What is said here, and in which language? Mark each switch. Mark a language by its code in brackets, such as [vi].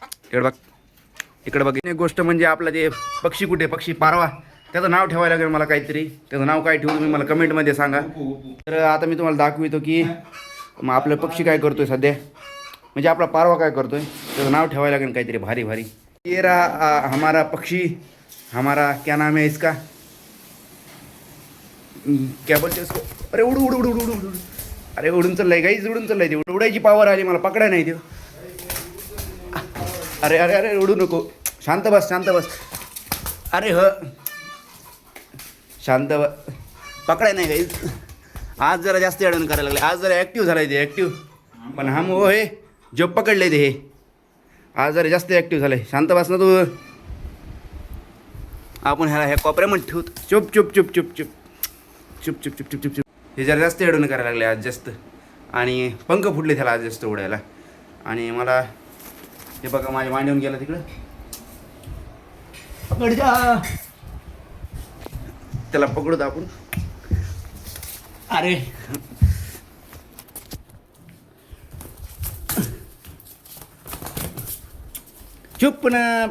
[mr] इकडं बघ, इकडं बघ. एक गोष्ट म्हणजे आपला ते पक्षी कुठे, पक्षी पारवा, त्याचं नाव ठेवायला लागेल मला काहीतरी. त्याचं नाव काय ठेवू तुम्ही मला कमेंटमध्ये सांगा. तर आता मी तुम्हाला दाखवितो की मग आपलं पक्षी काय करतोय सध्या, म्हणजे आपला पारवा काय करतोय. त्याचं नाव ठेवायला लागेल काहीतरी भारी भारी. [hi] ये रहा हमारा पक्षी, हमारा क्या नाम है इसका, क्या बोलते उसको. [mr] अरे उड उड उड उड उड उड. अरे उडून चाललंय गाईज, उडून चाललंय. ते उडायची पावर आली मला, पकडाय नाही ते. अरे अरे अरे उडू नको, शांत बस शांत बस. अरे शांत बस, पकडाय नाही गाईज. आज जरा जास्त अडवण करायला लागले. आज जरा ॲक्टिव्ह झालाय ते, ॲक्टिव्ह. पण हम वो हे जो पकडले ते, हे आज जरा जास्त ॲक्टिव्ह झालंय. शांत बस ना तू. आपण ह्याला ह्या कोपऱ्यामध्ये ठेवतो. [hi] चुप चुप चुप चुप चुप चुप चुप चुप चुप चुप चुप. [mr] हे जरा जास्त अडवण करायला लागले आज जास्त. आणि पंख फुटले त्याला आज जास्त उडायला. आणि मला हे बघा माझ्या मांडीवून गेला तिकडं. पकड जा त्याला, पकडू आपण. अरे चुप ना.